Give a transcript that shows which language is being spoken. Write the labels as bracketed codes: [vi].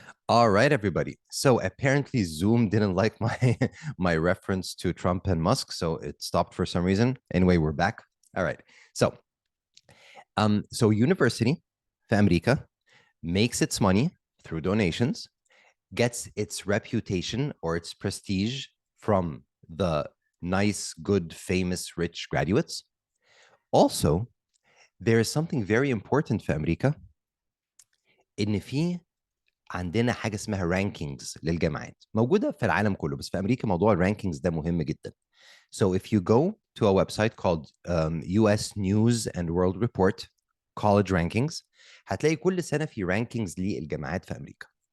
[en] All right, everybody. So apparently Zoom didn't like my my reference to Trump and Musk, so it stopped for some reason. Anyway, we're back. All right. So university [ar] في أمريكا [en] makes its money through donations, gets its reputation or its prestige from the nice, good, famous, rich graduates. Also, there is something very important [ar] في أمريكا إن في عندنا حاجه اسمها رانكينجز للجامعات موجوده في العالم كله بس في امريكا موضوع الرانكينجز ده مهم جدا. [en] So if you go to a website called US News and World Report College Rankings [ar] هتلاقي كل سنه في رانكينجز للجامعات في امريكا.